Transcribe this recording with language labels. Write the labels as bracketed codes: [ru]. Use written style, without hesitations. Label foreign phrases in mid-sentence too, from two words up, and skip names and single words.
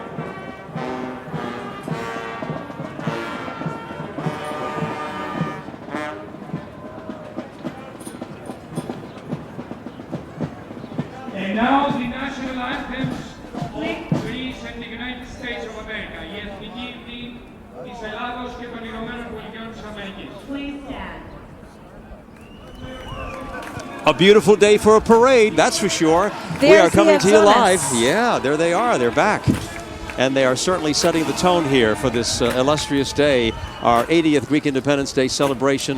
[en] And now the national anthems of Greece and the United States of America. [el] Η εθνική ύμνη της Ελλάδος και των Ηνωμένων Πολιτειών της Αμερικής. [en] Please stand. A beautiful day for a parade, that's for sure. We are coming to you live. Yeah, there they are. They're back. And they are certainly setting the tone here for this illustrious day, our 80th Greek Independence Day celebration.